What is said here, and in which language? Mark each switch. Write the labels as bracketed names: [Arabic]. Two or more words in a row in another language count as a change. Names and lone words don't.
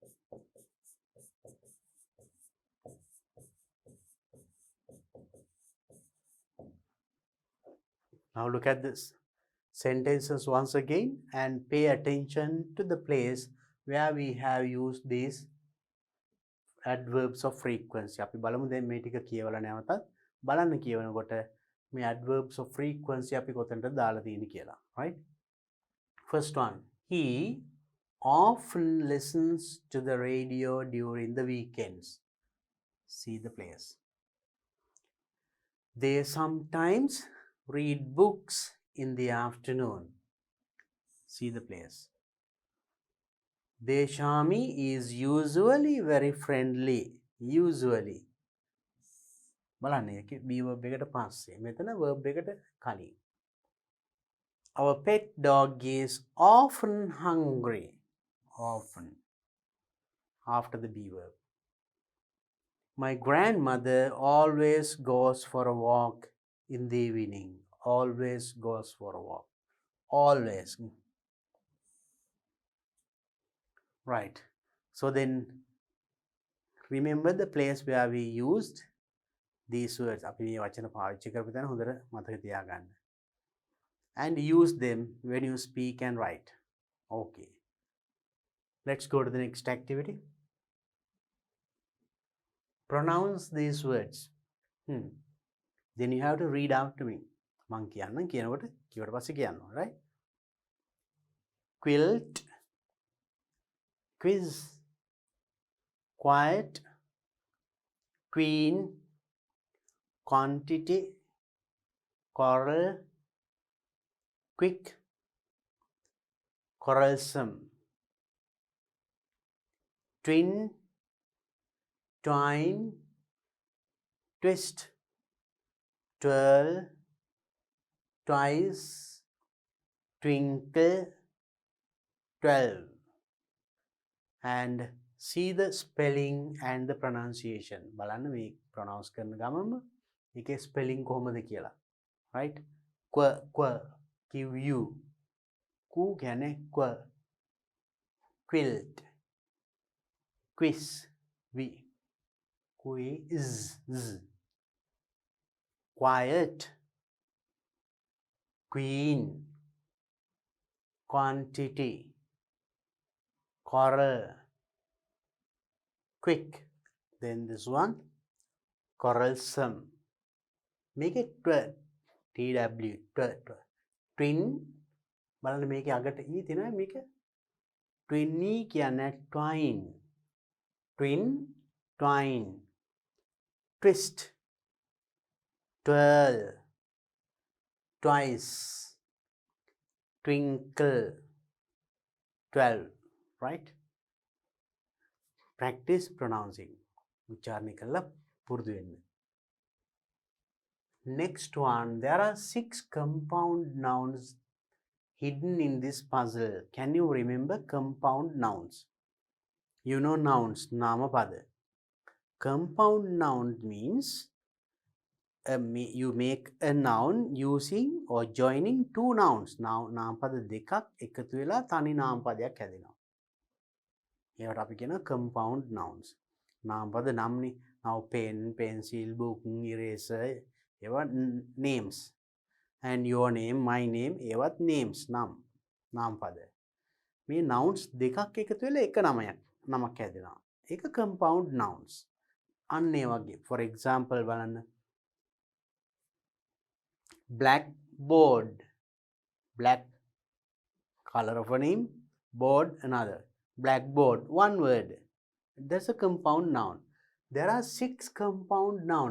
[English] Now look at this sentences once again and pay attention to the place where we have used these adverbs of frequency. [Sinhala] අපි බලමු දැන් මේ ටික කියවලා නැවතත් බලන්න කියවනකොට මේ [English] adverbs of frequency [Sinhala] අපි කොතනද දාලා තියෙන්නේ කියලා. [English] Right? First one. He often listens to the radio during the weekends. See the place. They sometimes read books in the afternoon. See the place. Deshami is usually very friendly. Usually. [Sinhala] බලන්න ඒකේ [English] be verb [Sinhala] එකට පස්සේ මෙතන verb එකට කලින්. [English] Our pet dog is often hungry. Often. After the be verb. My grandmother always goes for a walk in the evening. Always goes for a walk. Always. Right. So then remember the place where we used these words. [Sinhala] අපි මේ වචන පාවිච්චි කරපු තැන හොඳට මතක තියාගන්න. [English] And use them when you speak and write. Okay. Let's go to the next activity. Pronounce these words. Then you have to read out to me. [Sinhala] මං කියන්නම් කියනකොට කිව්වට පස්සේ කියන්න, [English] right? Quilt, quiz, quiet, queen, quantity, coral, quick, quarrelsome, twin, twine, twist, twirl, twice, twinkle, 12. And see the spelling and the pronunciation. [Sinhala] බලන්න මේ pronounce කරන ගමන්ම ඒකේ spelling කොහොමද කියලා. Right? [English] Qu, qu, q, ku කියන්නේ qu. Quilt, quiz, v, quiz, z. Quiet, queen, quantity, coral, quick. Then this one, quarrelsome. Make it TW, twin. [Sinhala] බලන්න මේකේ අගට ඊ තියෙනවා මේක twinny කියන්නේ twine. [English] Twin, twine. Twist, twirl, twice, twinkle, 12. Right? Practice pronouncing. [Sinhala] උච්චාරණය කරලා පුරුදු වෙන්න. [English] Next one, there are 6 compound nouns hidden in this puzzle. Can you remember compound nouns? You know nouns, namapada. Compound noun means you make a noun using or joining 2 nouns. [Sinhala] Now namapada දෙකක් එකතු වෙලා තනි නාමපදයක් හැදෙනවා. ඒවට අපි කියන [English] compound nouns. [Sinhala] නාමපද නම්නේ. [English] Now pen, pencil, book, eraser, ඒවා names. And your name, my name, ඒවත් names, [Sinhala] නාමපද. මේ nouns දෙකක් එකතු වෙලා එක නමක් හැදෙනවා. ඒක [English] compound nouns. [Sinhala] අන්න ඒ වගේ. [English] For example බලන්න. Blackboard. Black, color of a name, board another. Blackboard, one word. That's a compound noun. There are 6 compound nouns.